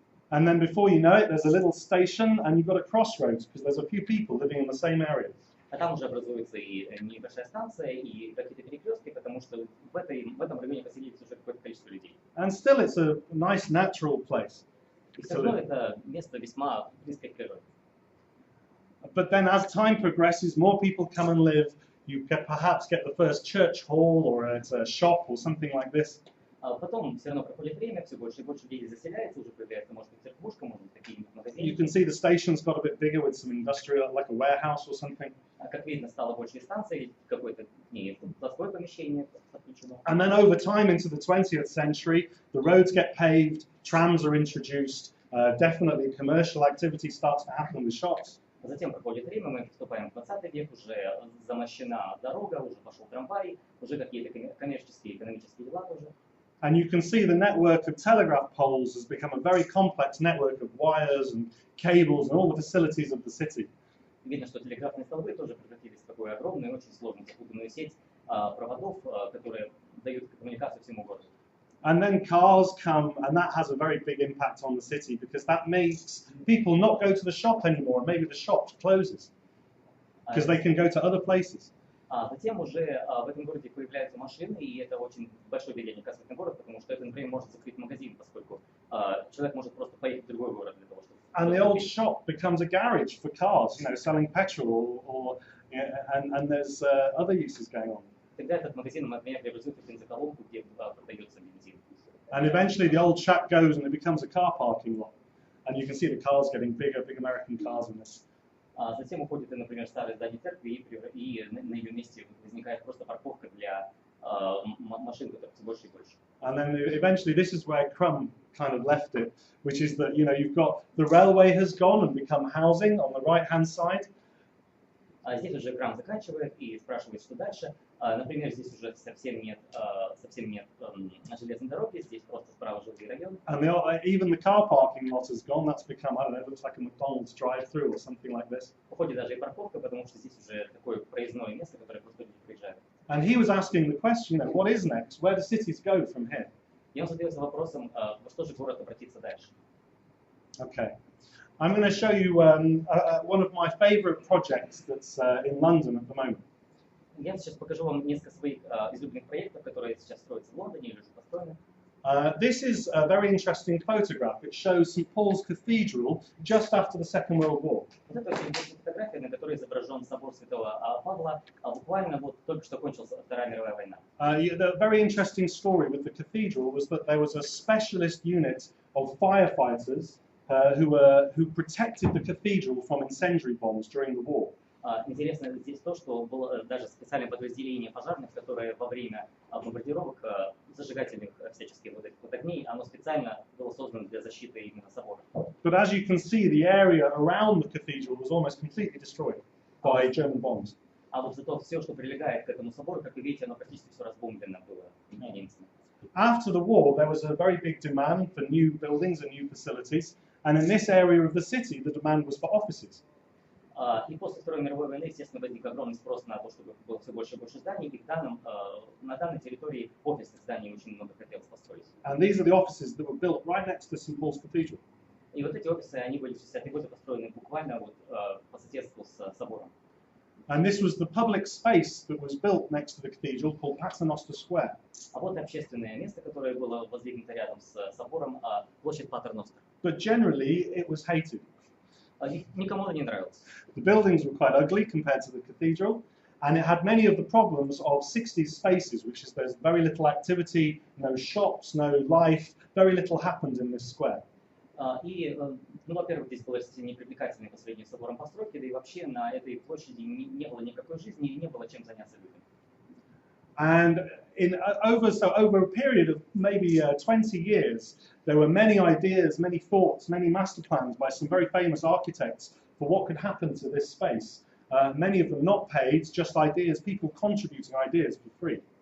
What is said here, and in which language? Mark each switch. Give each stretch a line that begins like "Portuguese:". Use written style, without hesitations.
English: And then before you know it, there's a little station and you've got a crossroads because there's a few people living in the same area.
Russian: А там уже образуется и небольшая станция, и какие-то перекрестки, потому что в этом районе поселились уже какое-то количество людей.
English: And still it's a nice natural place.
Russian: И все равно это место весьма близкое к природе.
English: But then as time progresses, more people come and live. You perhaps get the first church hall or it's a shop or something like this.
Russian: Потом все равно проходит время, все больше и больше людей заселяется, уже появляется, может быть, церквушка, может быть, какие-нибудь магазины.
English: You can see the station's got a bit bigger with some industrial, like a warehouse or something.
Russian: Как видно, стало больше станций, какое-то плоское помещение подключено.
English: And then over time into the 20th century, the roads get paved, trams are introduced, definitely commercial activity starts to happen with shops.
Russian: Затем проходит время, мы вступаем в 20 век, уже замощена дорога, уже пошел трамвай, уже какие-то коммерческие, экономические дела тоже.
English: And you can see the network of telegraph poles has become a very complex network of wires and cables and all the facilities of the city.
Russian: Видно, что телеграфные столбы тоже превратились в такую огромную, очень сложную, запутанную сеть проводов, которые дают коммуникацию всему городу.
English: And then cars come, and that has a very big impact on the city because that makes people not go to the shop anymore. Maybe the shop closes because they can go to other places.
Russian: Затем уже в этом городе появляются машины, и это очень большое влияние оказывает на город, потому что это, например, может закрыть магазин, поскольку человек может просто поехать в другой город для того, чтобы...
English: And the old shop becomes a garage for cars, selling petrol, and there's other uses going on.
Russian: Тогда этот магазин, например, превратится в бензоколонку, где продается бензин.
English: And eventually the old shack goes and it becomes a car parking lot. And you can see the cars getting bigger, big American cars in this.
Russian: Затем уходит, например, старое здание церкви, и на ее месте возникает просто парковка для машин, которых все больше и больше.
English: And then eventually this is where Crumb kind of left it, which is that, you've got the railway has gone and become housing on the right-hand side.
Russian: Здесь уже Крам заканчивает и спрашивает, что дальше. Например, здесь уже совсем нет железной дороги, здесь просто справа жилые районы.
English: And even the car parking lot has gone. That's become, I don't know, it looks like a McDonald's drive-through or something like this.
Russian: Уходит даже и парковка, потому что здесь уже такое проездное место, которое просто люди приезжают.
English: And he was asking the question, what is next? Where do cities go from here?
Russian: И он задается вопросом, во что же город обратится дальше.
English: Okay. I'm going to show you one of my favorite projects that's in London at the moment.
Russian: Я сейчас покажу вам несколько своих излюбленных проектов, которые сейчас строятся в Лондоне или уже построены.
English: This is a very interesting photograph. It shows St. Paul's Cathedral just after the Second World War.
Russian: Вот это очень интересная фотография, на которой изображен собор Святого Павла, буквально вот только что кончилась Вторая мировая война.
English: The very interesting story with the cathedral was that there was a specialist unit of firefighters who protected the cathedral from incendiary bombs during the war.
Russian: Интересно здесь то, что было даже специальное подразделение пожарных, которое во время бомбардировок зажигательных всяческих вот этих вот огней, оно специально было создано для защиты именно собора.
English: But as you can see, the area around the cathedral was almost completely destroyed by German bombs.
Russian: А вот зато все, что прилегает к этому собору, как вы видите, оно практически все разбомблено было немцами.
English: After the war, there was a very big demand for new buildings and new facilities, and in this area of the city, the demand was for offices.
Russian: И после Второй мировой войны, естественно, возник огромный спрос на то, чтобы было все больше и больше зданий, и на данной территории офисных зданий очень много хотелось построить.
English: And these are the offices that were built right next to St. Paul's Cathedral.
Russian: И вот эти офисы, они были в 60-е годы построены буквально вот по соседству с собором.
English: And this was the public space that was built next to the cathedral called Paternoster Square.
Russian: А вот общественное место, которое было воздвигнуто рядом с собором, площадь Патерностер.
English: But generally, it was hated.
Russian: Никому это не нравилось.
English: The buildings were quite ugly compared to the cathedral, and it had many of the problems of 60s spaces, which is there's very little activity, no shops, no life, very little happened in this square.
Russian: И, во-первых, здесь было непривлекательные по сравнению с собором постройки, да и вообще на этой площади не было никакой жизни и не было чем заняться людям.
English: And over a period of maybe 20 years, there were many ideas, many thoughts, many master plans by some very famous architects for what could happen to this space. Many of them not paid, just ideas, people contributing ideas for free.